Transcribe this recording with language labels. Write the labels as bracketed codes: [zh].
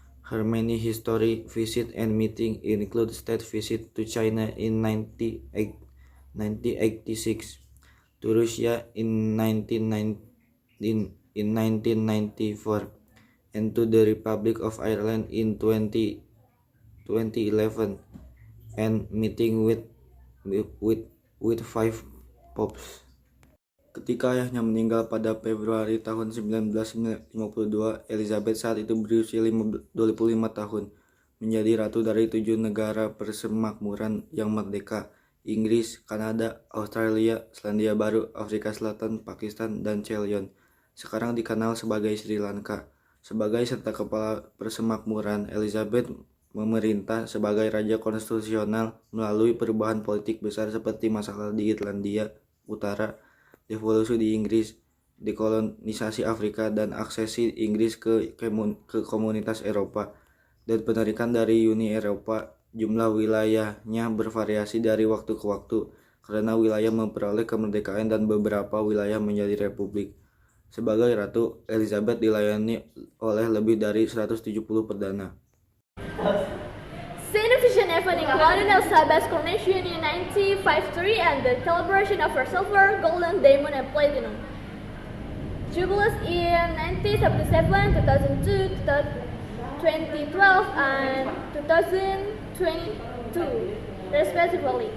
[en] Her many historic visits and meetings include state visit to China in 1986, to Russia in 1994, and to the Republic of Ireland in 2011, and meeting with 5 popes. [id] Ketika ayahnya meninggal pada Februari tahun 1952, Elizabeth saat itu berusia 25 tahun, menjadi ratu dari 7 negara persemakmuran yang merdeka: Inggris, Kanada, Australia, Selandia Baru, Afrika Selatan, Pakistan, dan Ceylon. Sekarang dikenal sebagai Sri Lanka. Sebagai serta kepala persemakmuran, Elizabeth memerintah sebagai raja konstitusional melalui perubahan politik besar seperti masalah di Irlandia Utara, devolusi di Inggris, dekolonisasi Afrika dan aksesi Inggris ke komunitas Eropa, dan penarikan dari Uni Eropa. Jumlah wilayahnya bervariasi dari waktu ke waktu karena wilayah memperoleh kemerdekaan dan beberapa wilayah menjadi republik. Sebagai Ratu, Elizabeth dilayani oleh lebih dari 170 perdana. [en] Significant event including Elizabeth's coronation in 1953 and the celebration of her silver, golden, diamond, and platinum jubilees in 1977, 2002, 2012, and 2022, respectively.